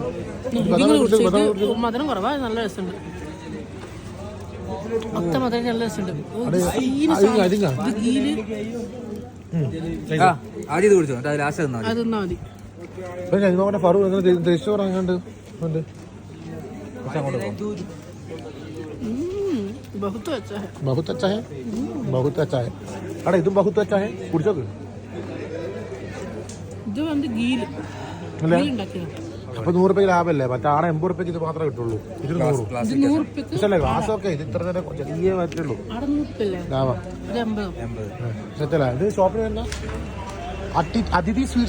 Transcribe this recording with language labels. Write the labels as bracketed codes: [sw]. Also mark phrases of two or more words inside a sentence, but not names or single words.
[ml] മധുരം കുറവാ, നല്ല രസമുണ്ട്. മധുരം നല്ല രസമുണ്ട്. ആദ്യം ഇത് കുടിച്ചോ, ലാസ്റ്റ് അത് തിന്നാ മതി. ഫറു ടേസ്റ്റ് പറയാനുണ്ട്. [hi] बहुत अच्छा है. अरे ഇതും बहुत अच्छा है. [ml] കുടിച്ചോക്ക്. ഇത് വന്ന് ഗീൽ ഉണ്ടാക്കിയതാണ്. അപ്പൊ 100 രൂപയ്ക്ക് ലാഭമല്ലേ? മറ്റേ 80 രൂപയ്ക്ക് ഇത് മാത്രമേ കിട്ടുള്ളൂ. ഇതിന് 100 ഗ്ലാസ് ഒക്കെ ഇത് ഇത്ര തന്നെ ചെറിയ പറ്റുള്ളൂ ലാഭം. ഇത് ഷോപ്പിൽ വരുന്ന അതിഥി സ്വീറ്റ്സ്.